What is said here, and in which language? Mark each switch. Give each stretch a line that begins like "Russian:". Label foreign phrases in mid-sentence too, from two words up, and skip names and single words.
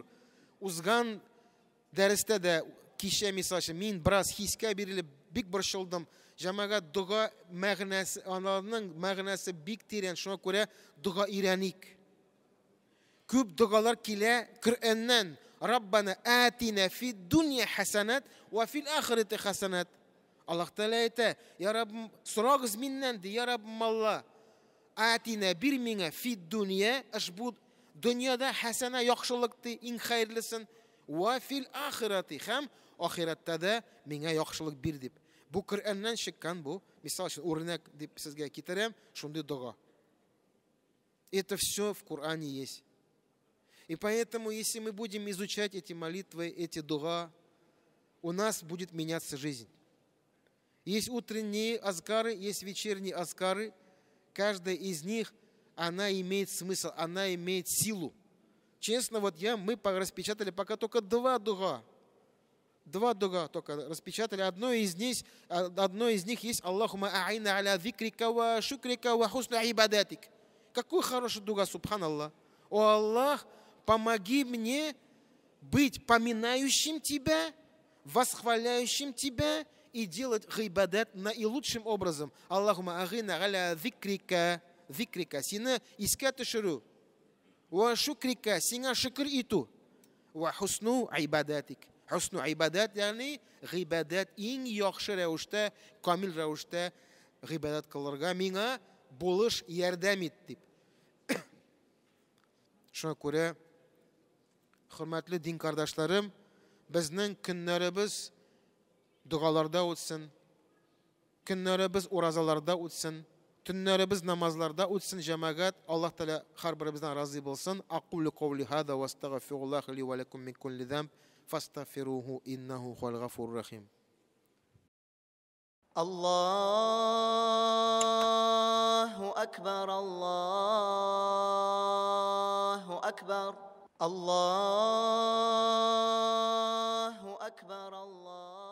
Tatar: Узган дәрестә дә кичә мисалчы мин бераз хискә бирелеп бик борчылдым. Җәмәгать дуга мәгънәсе, аның мәгънәсе бик тирән. Шуңа күрә дуга өйрәник. Күп дугалар килә Коръәннән.
Arabic: ربنا آتنا في الدنيا حسنة وفي الآخرة حسنة.
Tatar: Аллаһ Тәгалә әйтә: «Я Раббым, сорагыз миннән ди, я Раббым Алла, атина бир миңа
Arabic: في الدنيا,
Tatar: ашбу дөньяда хасана яхшылыкты, иң хәерлесен,
Arabic: وفي الآخرة,
Tatar: һәм ахиратта да миңа яхшылык бир» дип. Бу Коръәннән чыккан, бу мисал өчен үрнәк дип сезгә китерәм, шундый дуга.
Russian: Это все в Коране есть. И поэтому, если мы будем изучать эти молитвы, эти дуга, у нас будет меняться жизнь. Есть утренние азкары, есть вечерние азкары. Каждая из них, она имеет смысл, она имеет силу. Честно, вот мы распечатали пока только два дуга. Два дуга только распечатали. Одно из них есть
Arabic: اللهم أعني على ذكرك وشكرك وحسن عبادتك.
Russian: Какой хороший дуга, субханаллах. О Аллах, помоги мне быть поминающим Тебя, восхваляющим Тебя и делать гайбадат наилучшим образом.
Arabic: اللهم أعني على ذكرك,
Tatar: сина искә төшерү.
Arabic: وشكرك,
Tatar: сиңа шөкер итү.
Arabic: وحسن عبادتك. حسن عبادة,
Tatar: яғни гайбадат иң яхшы рәвештә, камил рәвештә гайбадат кылырга миңа булыш ярдәм ит дип. Шуңа күрә, хөрмәтле дин кардашларым, безнең көннәребез дугаларда үтсен, көннәребез уразаларда үтсен, төннәребез намазларда үтсен җәмәгать. Аллаһ Тәгалә һәрберебездән разый булсын.
Arabic: أقول قولي هذا وأستغفر الله لي ولكم من كل ذنب فاستغفروه إنه هو الغفور الرحيم. الله أكبر، الله أكبر، الله أكبر، الله.